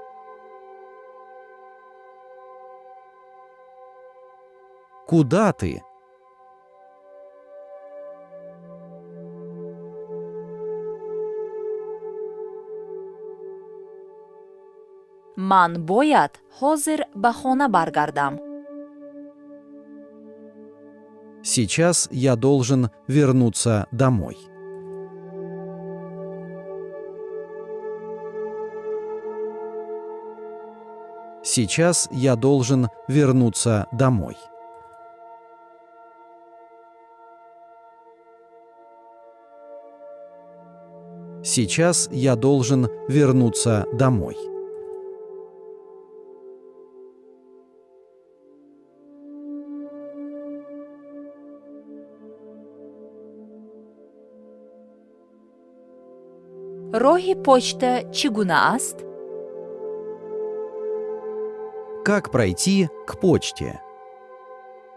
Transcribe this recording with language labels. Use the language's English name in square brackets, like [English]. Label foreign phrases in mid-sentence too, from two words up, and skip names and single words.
[Russian] Куда ты? [Tajik] ман бояд ҳозир ба хона баргардам. [Russian] Сейчас я должен вернуться домой. Сейчас я должен вернуться домой. Сейчас я должен вернуться домой. [Tajik] роҳи почта чӣ гуна аст? [Russian] Как пройти к почте?